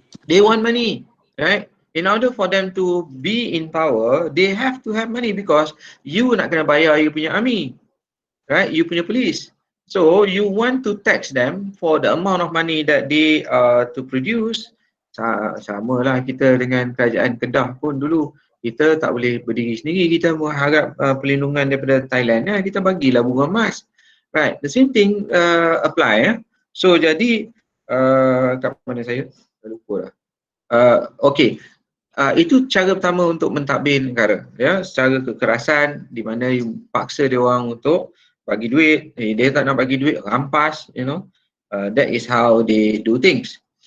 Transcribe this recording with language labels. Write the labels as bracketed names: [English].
[English] They want money, right? In order for them to be in power, they have to have money because you [Malay] nak kena bayar [English] you [Malay] punya [English] army, right? You punya police. So you want to tax them for the amount of money that they to produce. [Malay] Sama lah kita dengan kerajaan Kedah pun dulu. Kita tak boleh berdiri sendiri, kita mengharap perlindungan daripada Thailand. Kita bagilah bunga emas. [English] Right, the same thing apply. [Malay] So jadi, kat mana saya? Lupa lah. Okay, itu cara pertama untuk mentadbir negara, ya, secara kekerasan di mana you paksa dia orang untuk bagi duit, dia tak nak bagi duit, rampas, [English] that is how they do things.